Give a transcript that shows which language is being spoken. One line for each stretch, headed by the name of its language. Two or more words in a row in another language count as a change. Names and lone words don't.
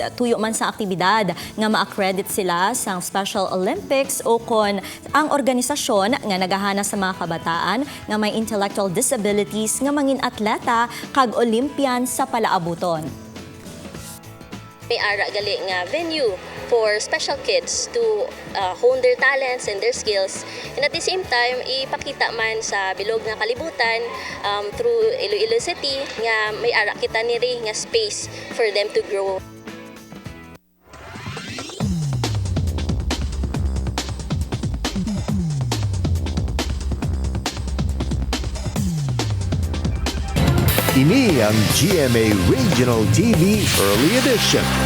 Hiligaynon: Tuyo man sa aktibidad nga ma-accredit sila sa Special Olympics o kon ang organisasyon nga nagahana sa mga kabataan nga may
English: intellectual disabilities
Hiligaynon: nga mangin atleta kag Olympian sa palaabuton. May ara gali nga
English: venue for special kids to hone their talents and their skills, and at the same time
Hiligaynon: ipakita man sa bilog nga kalibutan through Iloilo City nga may ara kita niri nga
English: space for them to grow.
Hiligaynon: Ini ang GMA Regional TV Early Edition.